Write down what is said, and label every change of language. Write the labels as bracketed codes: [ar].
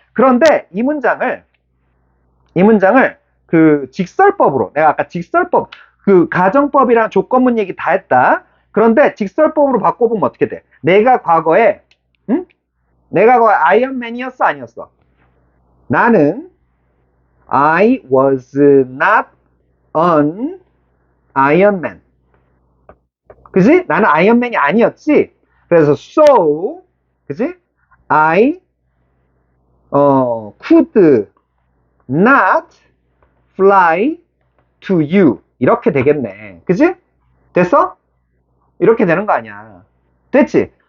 [ko] 그런데 이 문장을 그 직설법으로, 내가 아까 직설법, 그 가정법이랑 조건문 얘기 다 했다. 그런데 직설법으로 바꿔보면 어떻게 돼? 내가 과거에 아이언맨이었어, 아니었어? 나는 [en] I was not an Iron Man. [ko] 그지? 나는 아이언맨이 아니었지? 그래서 [en] so, [ko] 그지? [en] I could not fly to you. [ko] 이렇게 되겠네. 그지? 됐어? 이렇게 되는 거 아니야. 됐지?